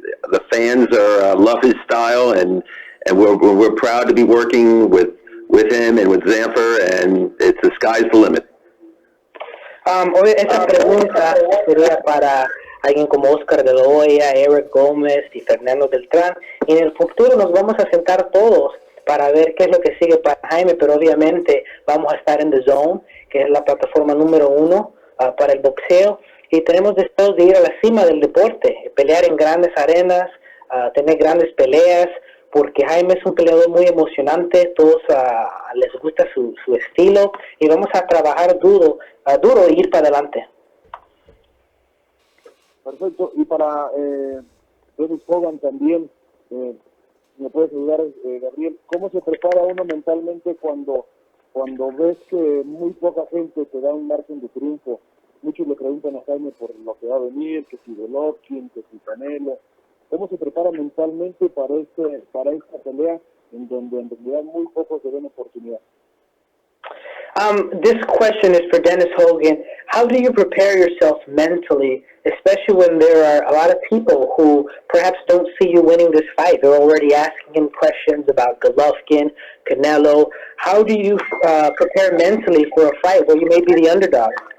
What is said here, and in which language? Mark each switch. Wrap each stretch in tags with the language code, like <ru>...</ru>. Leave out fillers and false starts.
<en>The fans love his style, and we're proud to be working with him and with Zamper, and the sky's the limit.</en> <es>Hoy esa pregunta sería para alguien como Oscar de la Hoya, Eric Gómez y Fernando Beltrán. Y en el futuro nos vamos a sentar todos para ver qué es lo que sigue para Jaime, pero obviamente vamos a estar en Dazn, que es la plataforma número 1 para el boxeo, y tenemos deseos de ir a la cima del deporte, pelear en grandes arenas, tener grandes peleas, porque Jaime es un peleador muy emocionante, todos les gusta su estilo, y vamos a trabajar duro e ir para adelante. Perfecto. Y para Dennis Hogan también, ¿me puedes ayudar, Gabriel? ¿Cómo se prepara uno mentalmente cuando ves que muy poca gente te da un margen de triunfo? Muchos le preguntan a Jaime por lo que va a venir, que si Golovkin, que si Canelo. ¿Cómo se prepara mentalmente para esta pelea en donde en realidad muy pocos se ven oportunidad?</es> <en>This question is for Dennis Hogan. How do you prepare yourself mentally, especially when there are a lot of people who perhaps don't see you winning this fight? They're already asking him questions about Golovkin, Canelo. How do you prepare mentally for a fight where you may be the underdog?</en>